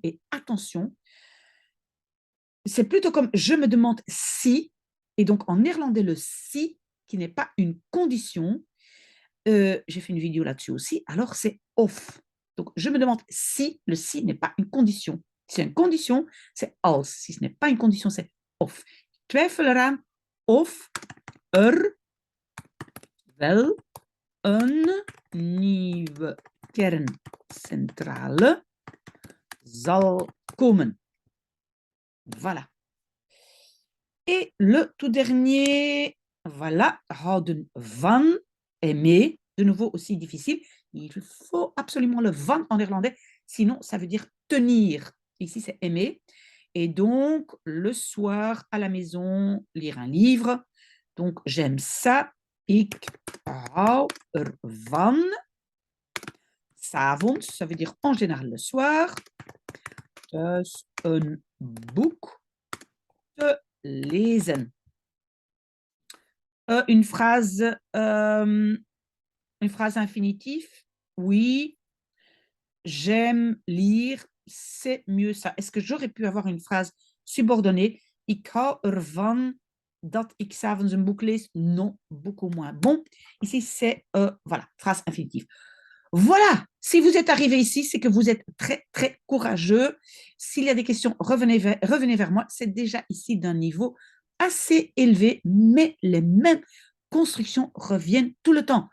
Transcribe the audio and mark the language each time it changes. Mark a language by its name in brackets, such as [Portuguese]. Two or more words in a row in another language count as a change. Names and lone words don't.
[French] Et attention, c'est plutôt comme je me demande si. Et donc, en néerlandais, le si, qui n'est pas une condition. J'ai fait une vidéo là-dessus aussi. Alors, c'est of. Donc, je me demande si le si n'est pas une condition. Si c'est une condition, c'est als. Si ce n'est pas une condition, c'est of. [Dutch] Twijfel eraan of er wel een nieuwe kerncentrale zal komen. [French] Voilà. Et le tout dernier, voilà, [Dutch] houden van, [French] aimer, de nouveau aussi difficile. Il faut absolument le van en néerlandais, sinon ça veut dire tenir. Ici, c'est aimer. Et donc, le soir, à la maison, lire un livre. Donc, j'aime ça. [Dutch] Ik hou ervan. S'avonds, [French] ça veut dire en général le soir. [Dutch] Dus een boek te lezen. [French] Une phrase infinitive. Oui, j'aime lire, c'est mieux ça. Est-ce que j'aurais pu avoir une phrase subordonnée? [Dutch] Ik hou ervan dat ik 's avonds een boek lees? [French] Non, beaucoup moins. Bon, ici c'est, voilà, phrase infinitive. Voilà, si vous êtes arrivé ici, c'est que vous êtes très, très courageux. S'il y a des questions, revenez vers moi. C'est déjà ici d'un niveau assez élevé, mais les mêmes constructions reviennent tout le temps.